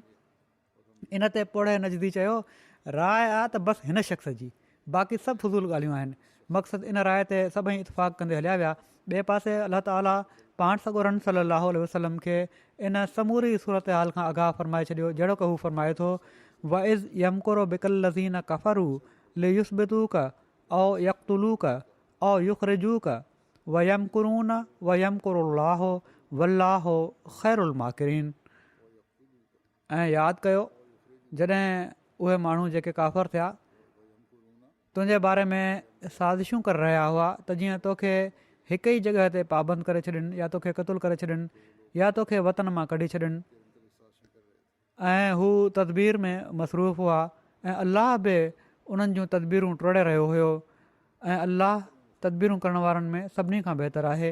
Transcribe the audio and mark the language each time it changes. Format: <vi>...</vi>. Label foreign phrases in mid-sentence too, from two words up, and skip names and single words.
<sd>इन ते पोड़े नज़दी चयो राय आहे त बसि हिन शख़्स जी, बाक़ी सभु फज़ूल ॻाल्हियूं आहिनि। मक़सदु इन राय ते सभई इतफ़ाक़ कंदे हलिया विया। ॿिए पासे अलाह ताला पाण सॻोरन</sd> <ar>صلى الله عليه وسلم</ar> <sd>खे इन समूरी सूरत हाल खां आगाह फ़रमाए छॾियो जहिड़ो की हू फ़रमाए थो</sd> <ar>وإذ يمكر بك الذين كفروا ليثبتوك أو يقتلوك أو يخرجوك ويمكرون ويمكر الله والله خير الماكرين.</ar> <sd>ऐं यादि कयो जॾहिं उहे माण्हू जेके काफ़र थिया तुंहिंजे बारे में साज़िशूं करे रहिया हुआ त जीअं तोखे हिकु ई जॻह ते पाबंद करे छॾनि या तोखे क़तलु करे छॾनि या तोखे वतन मां कढी छॾनि ऐं हू तदबीर में मसरूफ़ हुआ ऐं अलाह बि उन्हनि जूं तदबीरूं टोड़े रहियो हुयो ऐं अलाह तदबीरूं करण वारनि में सभिनी खां बहितर आहे।</sd>